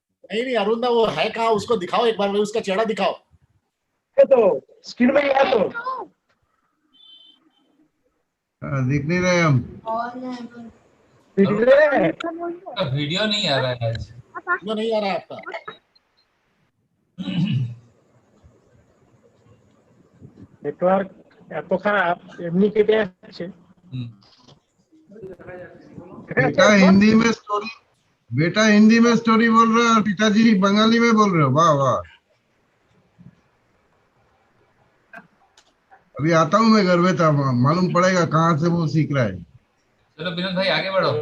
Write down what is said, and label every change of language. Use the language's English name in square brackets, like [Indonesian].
[Hindi] नहीं अरुंदा वो है कहाँ, उसको दिखाओ एक बार, उसका चेहरा दिखाओ। तो स्क्रीन में ही है तो दिख नहीं रहे हम। वीडियो नहीं आ रहा है आज। वीडियो नहीं आ रहा है आपका। [Bangla] नेटवर्क এত খারাপ, এমনি কেটে যাচ্ছে। [Hindi] बेटा हिंदी में स्टोरी, बेटा हिंदी में स्टोरी बोल रहे हो और पिताजी बंगाली में बोल रहे हो। वाह वाह, अभी आता हूँ मैं घर में, था मालूम पड़ेगा कहाँ से वो सीख रहा है। चलो विनोद भाई आगे बढ़ो।